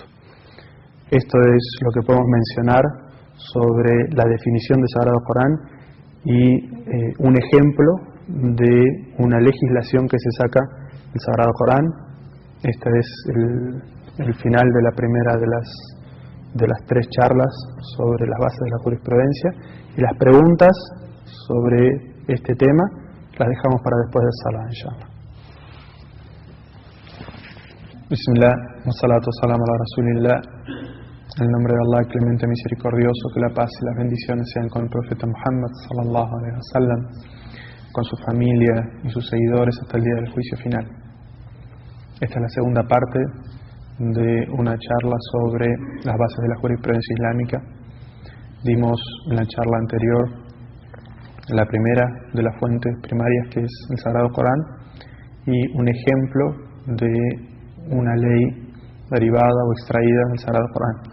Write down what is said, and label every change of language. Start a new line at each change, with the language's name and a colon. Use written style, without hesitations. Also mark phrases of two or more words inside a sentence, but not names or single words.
Spanish: Esto es lo que podemos mencionar sobre la definición del Sagrado Corán y un ejemplo de una legislación que se saca del Sagrado Corán. Este es el final de la primera de las 3 charlas sobre las bases de la jurisprudencia, y las preguntas sobre este tema las dejamos para después del salah, inshallah.
Arabic: بسم الله، والصلاة والسلام على رسول الله.
Spanish: En el nombre de Allah, clemente misericordioso, que la paz y las bendiciones sean con el profeta Muhammad
Arabic: صلى الله عليه وسلم,
Spanish: con su familia y sus seguidores hasta el día del juicio final. Esta es la segunda parte de una charla sobre las bases de la jurisprudencia islámica. Dimos en la charla anterior la primera de las fuentes primarias, que es el Sagrado Corán, y un ejemplo de una ley derivada o extraída del Sagrado Corán.